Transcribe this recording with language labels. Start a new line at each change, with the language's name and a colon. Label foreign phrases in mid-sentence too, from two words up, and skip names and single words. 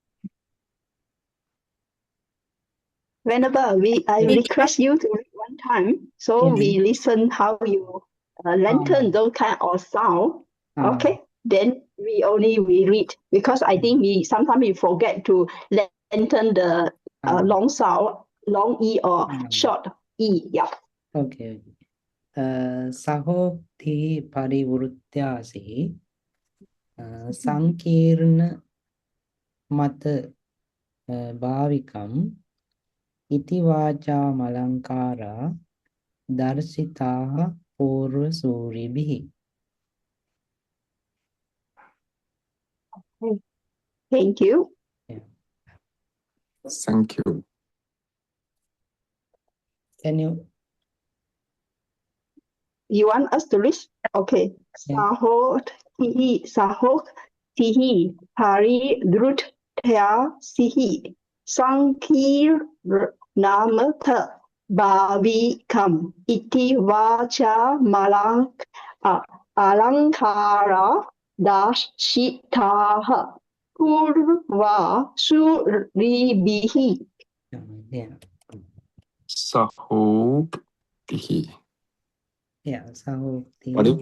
English: Whenever I request you to read one time, so we listen how you lengthen those kind of sound. Okay, then we read because I think sometimes we forget to lengthen the long sound, long E or short E. Yeah.
Sanskrit: Okay. सहोक्ति परिवृत्याशी संकीर्ण मता भाविकम् इति वाचा मलंकारा दर्शिताः पूर्व सूरिभिः.
English: Thank you. Yeah. Thank you. Can you want us to read? Okay.
Sanskrit: सहोक्ति परिवृत्याशी संकीर् नमता भाविकम् इति वाचा अलंकारा दर्शिताः पूर्व सूरिभिः.
English: Yeah.
Sanskrit: Sahoktihi.
English: Yeah. Sahokti.